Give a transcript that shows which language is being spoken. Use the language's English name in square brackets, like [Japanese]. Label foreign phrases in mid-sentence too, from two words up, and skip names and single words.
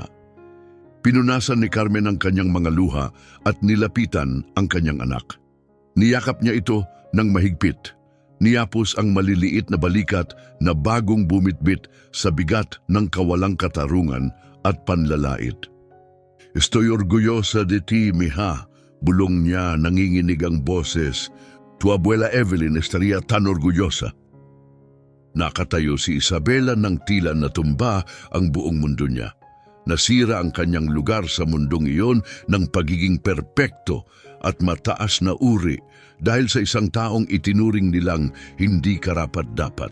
[Filipino] Pinunasan ni Carmen ang kanyang mga luha at nilapitan ang kanyang anak. Niyakap niya ito ng mahigpit. Niyapos ang maliliit na balikat na bagong bumitbit sa bigat ng kawalang katarungan at panlalait. [Spanish] "Estoy orgullosa de ti, mija," [Filipino] bulong niya, nanginginig ang boses. [Spanish] "Tu abuela Evelyn estaría tan orgullosa." [Filipino] Nakatayo si Isabela ng tila natumba ang buong mundo niya. Nasira ang kanyang lugar sa mundong iyon ng pagiging perpekto at mataas na uri dahil sa isang taong itinuring nilang hindi karapat-dapat.